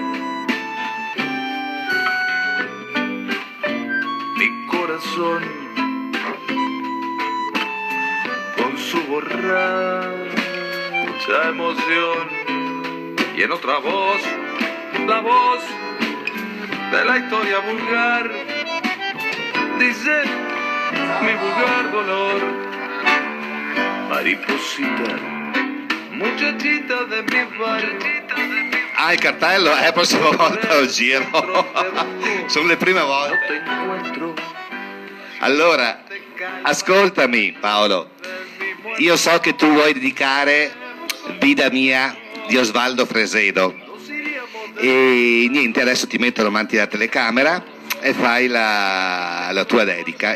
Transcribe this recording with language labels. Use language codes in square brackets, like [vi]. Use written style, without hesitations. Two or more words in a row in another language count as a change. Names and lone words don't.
[es] Mi corazón con su borracha emoción y en otra voz, la voz de la historia vulgar, dice mi vulgar dolor. Mariposita, muchachita de mi bar. [it] Ah, il cartello è la prossima volta lo giro. Sono le prime volte. Allora, ascoltami Paolo, io so che tu vuoi dedicare Vida mia di Osvaldo Fresedo e niente, adesso ti metto davanti alla telecamera e fai la tua dedica.